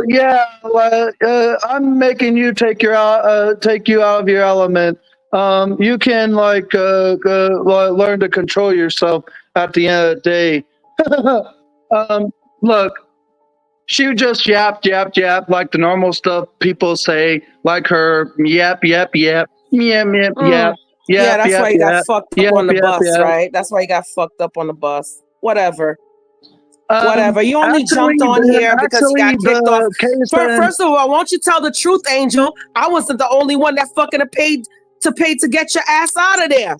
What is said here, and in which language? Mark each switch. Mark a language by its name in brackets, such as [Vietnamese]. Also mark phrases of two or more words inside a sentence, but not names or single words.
[English] yeah, I'm making you take you out of your element. You can learn to control yourself at the end of the day. Look, she just yap like the normal stuff people say, like her yap, yap, yap, yap, yap, yap, Yeah, yap, that's yap, why you got yap, fucked up yap, on the yap, bus, yap. right? That's why you got fucked up on the bus. Whatever. Whatever. You only jumped on here because you got kicked off. First of all, won't you tell the truth, Angel? I wasn't the only one that fucking paid to get your ass out of there.